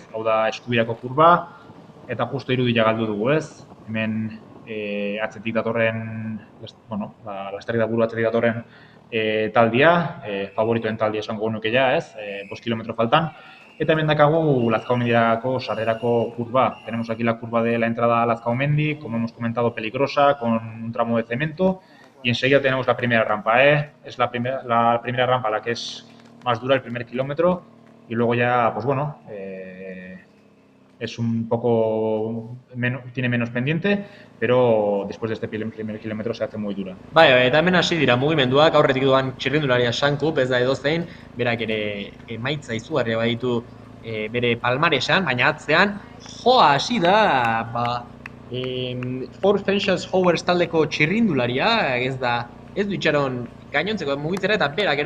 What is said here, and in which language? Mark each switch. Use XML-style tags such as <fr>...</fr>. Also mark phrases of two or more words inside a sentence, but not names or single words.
<eu>Hau da eskubirako kurba, eta justo irudia galdu dugu, ez? Hemen atzetik datorren, lasterketa buru atzetik datorren taldia, favoritoen taldia esango genuke ja, ez? 5 kilometro faltan. Eta hemen dakagu Lazkao mendirako sarrerako kurba.</eu> <es>Tenemos aquí la curva de la entrada a Lazkao mendi, como hemos comentado, peligrosa, con un tramo de cemento. Y enseguida tenemos la primera rampa, es la primera rampa la que es más dura, el primer kilómetro, y luego ya, es un poco, tiene menos pendiente, pero después de este primer kilómetro se hace muy dura.</es> <eu>Bai, eta hemen hasi dira mugimenduak, aurretik doan txirrindularia Sankup, ez da edozein, berak ere emaitza izugarria baditu bere palmaresan, baina atzean joa hasi da, Four Fences Howers taldeko txirrindularia, ez du itxaron gainontzeko mugitzera, eta berak</eu>